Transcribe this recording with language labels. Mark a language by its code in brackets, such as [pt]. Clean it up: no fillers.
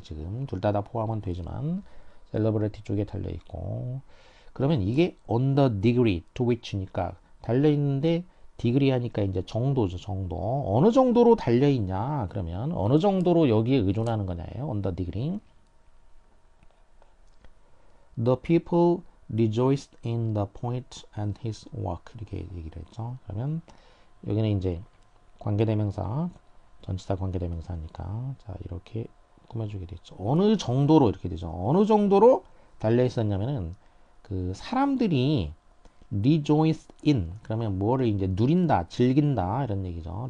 [ko] 지금 둘 다 포함은 되지만 셀러브리티 쪽에 달려 있고 그러면 이게 [en] on the degree to which [ko] 니까 달려 있는데 디그리 하니까 이제 정도죠. 정도. 어느 정도로 달려 있냐? 그러면 어느 정도로 여기에 의존하는 거냐예요. [en] on the degree. The people rejoiced in the poet and his work. [ko] 이렇게 얘기를 했죠. 그러면 여기는 이제 관계대명사, 전치사 관계대명사니까 자 이렇게 꾸며주게 되죠. 어느 정도로 이렇게 되죠. 어느 정도로 달려 있었냐면은 그 사람들이 rejoice in 그러면 뭐를 이제 누린다, 즐긴다 이런 얘기죠.